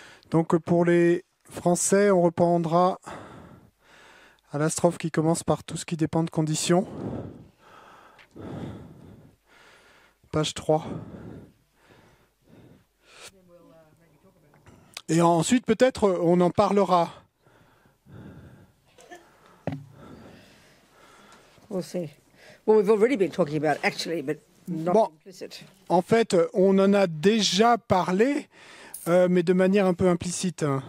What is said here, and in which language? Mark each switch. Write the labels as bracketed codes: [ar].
[fr] Donc pour les Français, on reprendra à la strophe qui commence par tout ce qui dépend de conditions. Page 3. Et ensuite, peut-être, on en parlera. [en] We'll see. Well, we've already been talking about actually, but not implicit. [fr] En fait, on en a déjà parlé, mais de manière un peu implicite.